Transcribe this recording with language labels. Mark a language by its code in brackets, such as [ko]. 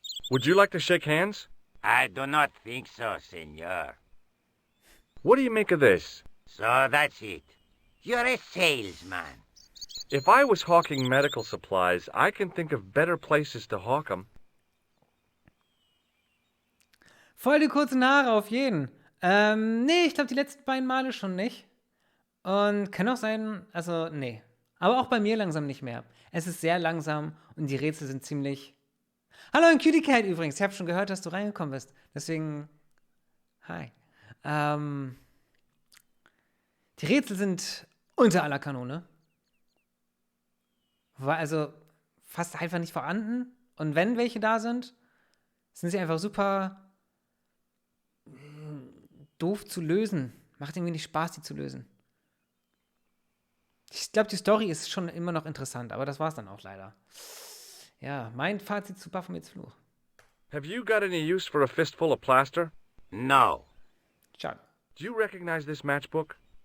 [en] Would you like to shake hands? I do not think so, senor. What do you make of this? So that's it. You're a salesman. If I was hawking medical supplies, I can think of better places to hawk them. [de] Voll die kurzen Haare auf jeden. Nee, ich glaube die letzten beiden Male schon nicht. Und kann auch sein, also nee. Aber auch bei mir langsam nicht mehr. Es ist sehr langsam und die Rätsel sind ziemlich... Hallo, ein Cutie Cat übrigens. Ich habe schon gehört, dass du reingekommen bist. Deswegen, hi. Die Rätsel sind unter aller Kanone. War also fast einfach nicht vorhanden. Und wenn welche da sind, sind sie einfach super doof zu lösen. Macht irgendwie nicht Spaß, die zu lösen. Ich glaube, die Story ist schon immer noch interessant, aber das war's dann auch leider. Ja, mein Fazit zu Baphomets Fluch. [en] Have you got any use for a fistful of plaster? No. [de] Schade. [en] Do you recognize this matchbook?